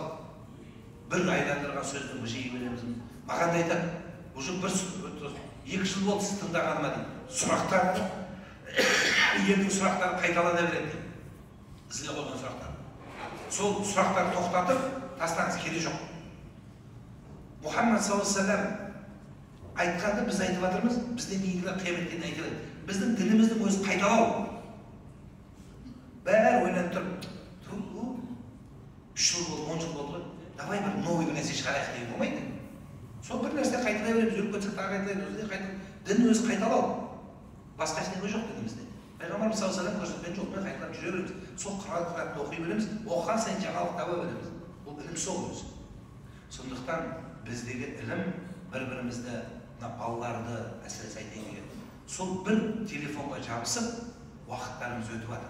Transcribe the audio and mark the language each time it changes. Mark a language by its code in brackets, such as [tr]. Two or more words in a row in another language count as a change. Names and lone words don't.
[kk] Бір айландырған сөзді жиі береміз. Маған да айтады, уже екі жыл болды сіз тыңдағаныма дейді. Сұрақтар, елдің сұрақтары қайталана береді дейді. Сізге қойған сұрақтар. Сол сұрақтарды тоқтатып, тастаңыз, керек жоқ. Мұхаммад [ar] صلى الله عليه و سلم [kk] айтқанды біз айтып жатырмыз, бізден кейінгі қияметтен айтылады. Біздің дініміздің өзі қайталау. Бәрі ойланып тұрып, 3 жыл болды, 10 жыл болды, давай бір новый бір нәрсе шығарайық деген болмайды. Сол бір нәрсе қайталай береміз, өліп кетсек тағы қайталаймыз. Дін өзі қайталау. Басқа ештеңе жоқ дінімізде. Пайғамбарымыз [ar] صلى الله عليه و سلم [kk] көрсеткен жоқ, мен қайталап жүре береміз. Сол Құранды оқи береміз, оқыған сайын жаңалық таба береміз. Бұл ілім сол өзі. Сондықтан біздегі ілім бір-бірімізді, балаларды әсіресе айтайын деген. Сол бір телефонға жабысып, уақыттарымыз өтіп жатыр.